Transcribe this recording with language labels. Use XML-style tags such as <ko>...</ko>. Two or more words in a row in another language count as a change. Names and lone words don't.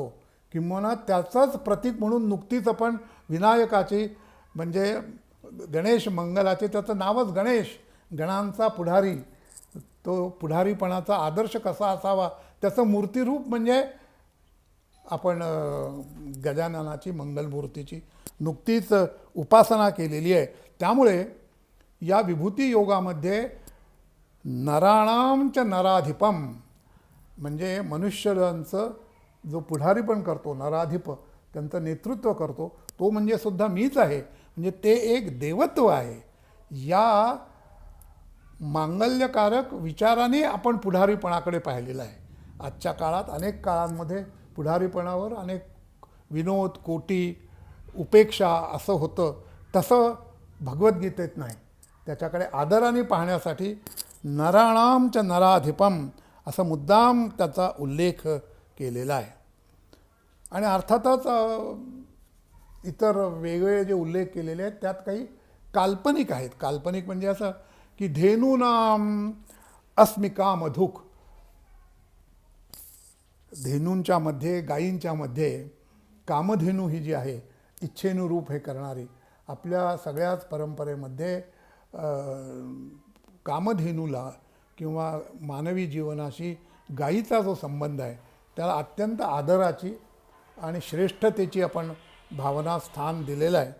<mr>किंबहुना त्याचंच प्रतीक म्हणून नुकतीच आपण विनायकाची म्हणजे गणेश मंगलाचे, त्याचं नावच गणेश, गणांचा पुढारी, तो पुढारीपणाचा आदर्श कसा असावा त्याचं मूर्तिरूप म्हणजे आपण गजाननाची मंगलमूर्तीची नुकतीच उपासना केलेली आहे. त्यामुळे या विभूती योगामध्ये</mr> <sa>नराणाम च नराधिपम</sa> <mr>म्हणजे मनुष्यांचं जो पुढारीपण करतो, नराधिप त्यांचं नेतृत्व करतो, तो म्हणजे सुद्धा मीच आहे. म्हणजे ते एक देवत्व आहे. या मांगल्यकारक विचाराने आपण पुढारीपणाकडे पाहिलेलं आहे. आजच्या काळात अनेक काळांमध्ये पुढारीपणावर अनेक विनोद, कोटी, उपेक्षा असं होतं. तसं भगवद्गीतेत नाही. त्याच्याकडे आदराने पाहण्यासाठी</mr> <sa>नराणाम च नराधिपम</sa> <mr>असं मुद्दाम त्याचा उल्लेख केलेला आहे. आणि अर्थातच इतर वेगळे जे उल्लेख केलेले आहेत त्यात काही काल्पनिक आहेत. काल्पनिक म्हणजे असं की</mr> <sa>धेनूनाम अस्मिका मधुक,</sa> <mr>धेनूंच्या मध्ये, गायींच्या मध्ये कामधेनू ही जी आहे इच्छेनुरूप हे करणारी, आपल्या सगळ्याच परंपरेमध्ये कामधेनूला किंवा मानवी जीवनाशी गायीचा जो संबंध आहे त्याला अत्यंत आदराची आणि श्रेष्ठतेची आपण भावना स्थान दिलेलं आहे.</mr>